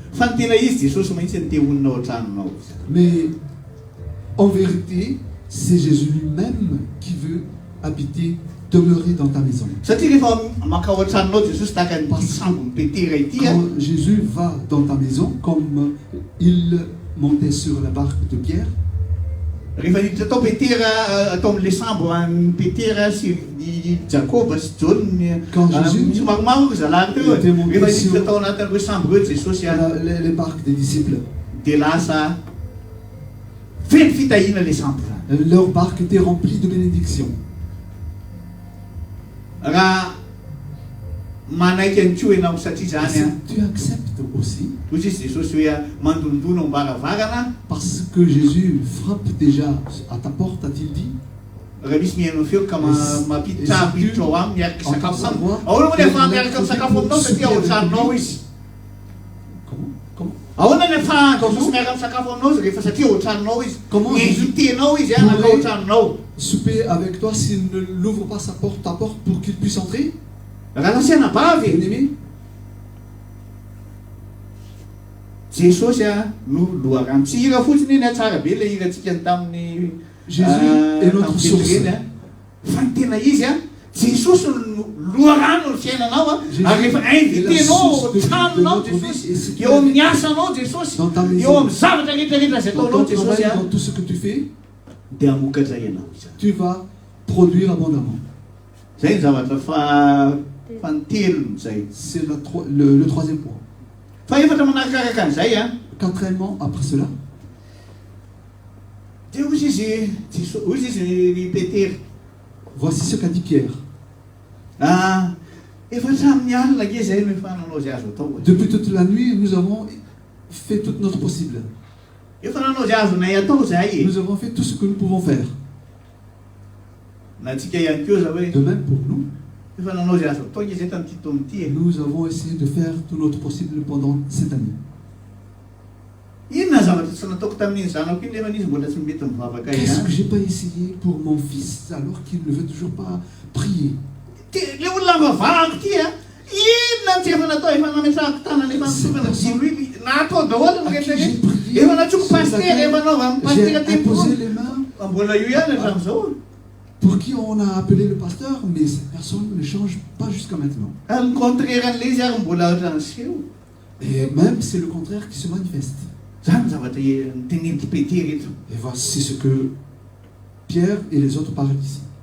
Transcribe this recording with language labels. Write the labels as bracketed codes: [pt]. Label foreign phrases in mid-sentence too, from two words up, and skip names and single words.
[fr] Mais en vérité, c'est Jésus lui-même qui veut habiter, demeurer dans ta maison. Quand Jésus va dans ta maison, comme il montait sur la barque de Pierre, [mg] rehefa niditra tao Petera atao amin'ilay sambo any Petera sy i Jakoba sy John [fr] Quand Jésus [mg] misy maromaro zalahy teo [fr] était monté [mg] rehefa [fr] sur- [mg] niditra tao anatin'ireo sambo reo Jesosy [fr] les barques des disciples. [mg] dia lasa feno fitahiana ilay sambo zany. [fr] Leur barque était remplie de bénédictions. [mg] Raha manaiky any koa ianao satria zany [fr] Si tu acceptes aussi, [mg] ozy izy Jesosy hoe mandondona ao am-baravarana [fr] parce que Jésus frappe déjà à ta porte, a-t-il dit, [mg] raha misy mihainao feo ka mampiditra miditra ao aminy miaraka sakafo aminy ahoana moa nefa miaraka amin'ny sakafo aminao satria ao an-tranonao izy [fr] comment [mg] ahoana nefa Jesosy miaraka amin'ny sakafo aminao rehefa satria ao an-tranonao izy [fr] Comment [mg] invitenao izy anaka ao an-tranonao [fr] souper avec toi s'il ne l'ouvre pas ta porte pour qu'il puisse entrer? [mg] raha lasiana bavy [fr] Bien-aimé, [mg] Jesosy no loharano tsy hira fotsiny iny tsara be ilay hirantsika tamin'ny [fr] Jésus est notre source. [mg] fa ny tena izy Jesosy no loharano ny fiainanao [fr] Jésus [mg] ary rehefa [fr] est la [mg] invitenao [fr] source de [mg] tranonao [fr] notre vie, [mg] Jesosy [fr] et ce qui [mg] eo amin'ny [fr] est [mg] asanao Jesosy [fr] dans ta maison. [mg] eo amin'ny zavatra rehetrarehetra zay [fr] Dans [mg] ataonao [fr] ton travail, [mg] Jesosy [fr] dans tout ce que tu fais, [mg] dia hamokatra ianao izy [fr] tu vas produire abondamment. [mg] zay ny zavatra fantelony zay [fr] C'est le troisième point. [mg] fa efatra manarakaraka an'izay [fr] Quatrièmement, après cela, [mg] dia ozy izy ry Petera [fr] voici ce qu'a dit Pierre. [mg] efa hatramin'ny alina ke zay no efa nanao zay azo atao [fr] Depuis toute la nuit, nous avons fait tout notre possible. [mg] efa nanao zay azonay atao zay [fr] Nous avons fait tout ce que nous pouvons faire. [mg] na tsika ihany keo za hoe [fr] De même pour nous, [mg] efa nanao zay azo atao ke zay tamin'ity taomin'ity [fr] nous avons essayé de faire tout notre possible pendant cette année. [mg] inona zavatra tsy nataoko tamin'iny zanako iny nefa izy mbola tsy mety mivavaka [fr] Qu'est-ce que [mg] iny [fr] j'ai pas essayé pour mon fils alors qu'il ne veut toujours pas prier? [mg] le olona mivavahako ty inona tsy efa natao efa nametrahako tanana efa nisovana jiro iny natao daholo ny rehetrarehetra efa natsoko paster efa naova amin'ny paster [fr] J'ai tempo imposé les mains [mg] mbola io ihany hatramin'izao [fr] pour qui on a appelé le pasteur, mais cette personne ne change pas jusqu'à maintenant. [mg] ny contraire an'le izy ary mbola ohatran'seho [fr] Et même c'est le contraire qui se manifeste. [mg] zany zavatra niteneniko Petera eto [fr] Et voici ce que Pierre et les autres parlent ici.